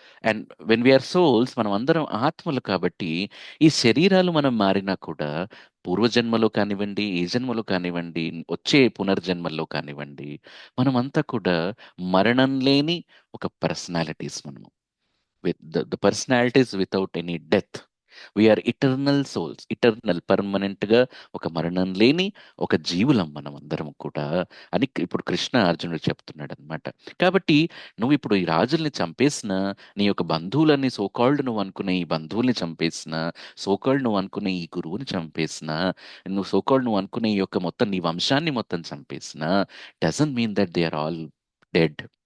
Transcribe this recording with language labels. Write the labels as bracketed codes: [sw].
[en] and when we are souls, [te] మనం అందరం ఆత్మలు కాబట్టి ఈ శరీరాలు మనం మారినా కూడా పూర్వజన్మలో కానివ్వండి, ఈ జన్మలో కానివ్వండి, వచ్చే పునర్జన్మల్లో కానివ్వండి, మనమంతా కూడా మరణం లేని ఒక పర్సనాలిటీస్ మనము. [en] With the personalities without any death. We are eternal souls, [te] eternal permanent గా ఒక మరణం లేని ఒక జీవులం మనం అందరం కూడా అని ఇప్పుడు కృష్ణ అర్జునుడు చెప్తున్నాడు అనమాట. కాబట్టి నువ్వు ఇప్పుడు ఈ రాజుల్ని చంపేసిన, నీ యొక్క బంధువులని సోకాల్డ్ నువ్వు అనుకునే ఈ బంధువుల్ని చంపేసిన, సోకాల్డ్ నువ్వు అనుకునే ఈ గురువుని చంపేసిన, నువ్వు సోకాల్డ్ నువ్వు అనుకునే ఈ యొక్క మొత్తం నీ వంశాన్ని మొత్తం చంపేసిన, [en] Doesn't mean that they are all dead.